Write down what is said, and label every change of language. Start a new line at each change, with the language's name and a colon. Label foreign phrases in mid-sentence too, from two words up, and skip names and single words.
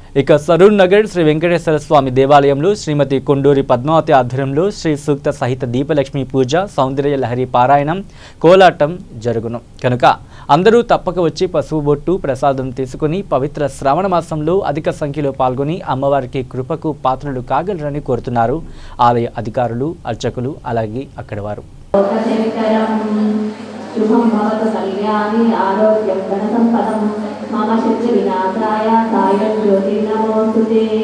Telugu: ఇక సరూర్ నగర్ శ్రీ వెంకటేశ్వర స్వామి దేవాలయంలో శ్రీమతి కొండూరి పద్మావతి ఆధ్వర్యంలో శ్రీ సూక్త సహిత దీపలక్ష్మి పూజ, సౌందర్య లహరి పారాయణం, కోలాటం జరుగును కనుక అందరూ తప్పక వచ్చి పసుపు బొట్టు ప్రసాదం తీసుకుని పవిత్ర శ్రావణ మాసంలో అధిక సంఖ్యలో పాల్గొని అమ్మవారికి కృపకు పాత్రలు కాగలరని కోరుతున్నారు ఆలయ అధికారులు, అర్చకులు, అలాగే అక్కడి వారు.
Sanskrit: शुभं भवतु कल्याणी आरोग्यं धनसम्पदं मम शत्रुविनाशाय सायं ज्योतिर्नमोऽस्तुते।